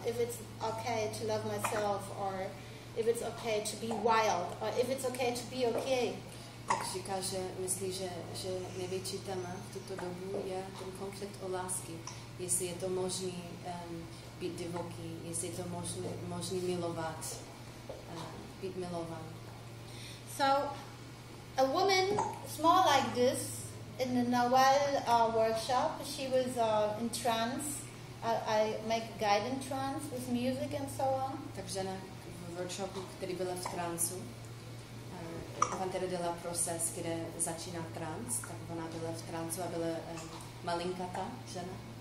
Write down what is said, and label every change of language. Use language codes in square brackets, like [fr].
[en] If it's okay to love myself, or if it's okay to be wild, or if it's okay to be okay. [cs] Tak říká, že myslí, že největší téma v tuto dobu je ten konflikt o lásky. Jestli je to možný být divoký, jestli je to možný milovat, být milovan. [en] So, a woman small like this in the Nawal workshop, she was in trance. I make a guided trance with music and so on. [cs] Tak žena v workshopu, který byla v trancu, Pantera dělá proces, kde začíná trance, tak ona byla v trancu a byla malinkatá žena.